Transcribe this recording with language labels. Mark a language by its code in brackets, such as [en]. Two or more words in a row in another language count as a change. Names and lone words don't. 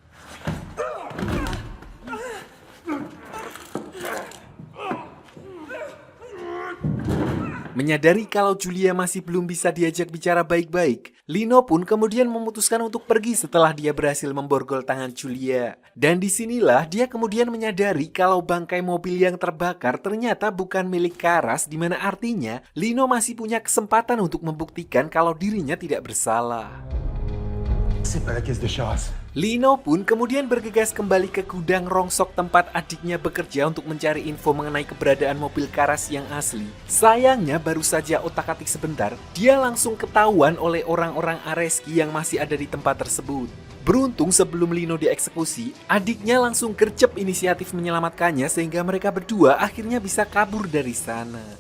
[id] Menyadari kalau Julia masih belum bisa diajak bicara baik-baik, Lino pun kemudian memutuskan untuk pergi setelah dia berhasil memborgol tangan Julia. Dan disinilah dia kemudian menyadari kalau bangkai mobil yang terbakar ternyata bukan milik Karas, di mana artinya Lino masih punya kesempatan untuk membuktikan kalau dirinya tidak bersalah. [fr] C'est pas la caisse de Charas. [id] Lino pun kemudian bergegas kembali ke gudang rongsok tempat adiknya bekerja untuk mencari info mengenai keberadaan mobil Karas yang asli. Sayangnya baru saja otak-atik sebentar, dia langsung ketahuan oleh orang-orang Areski yang masih ada di tempat tersebut. Beruntung sebelum Lino dieksekusi, adiknya langsung gercep inisiatif menyelamatkannya sehingga mereka berdua akhirnya bisa kabur dari sana.